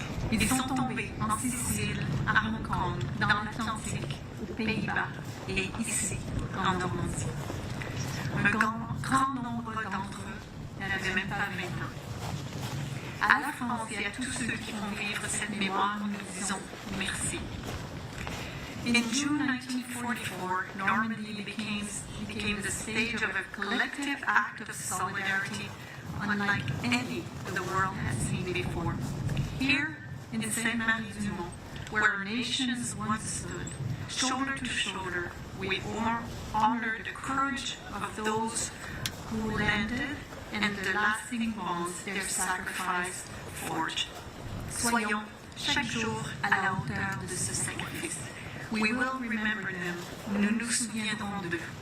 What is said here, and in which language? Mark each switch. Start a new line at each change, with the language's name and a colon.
French: Ils sont tombés en Sicile, à Hong Kong, dans l'Atlantique, aux Pays-Bas et ici, en Normandie. Un grand nombre d'entre eux n'avaient même pas 20 ans. À la France et à tous ceux qui font vivre cette mémoire, nous disons merci.
English: In June 1944, Normandy became the stage of a collective act of solidarity unlike any the world has seen before. Here, in Sainte-Marie-du-Mont, where our nations once stood, shoulder to shoulder, we honor the courage of those who landed and the lasting bonds their sacrifice forged.
French: Soyons chaque jour à la hauteur de ce sacrifice.
English: We will remember them.
French: Nous nous souviendrons d'eux.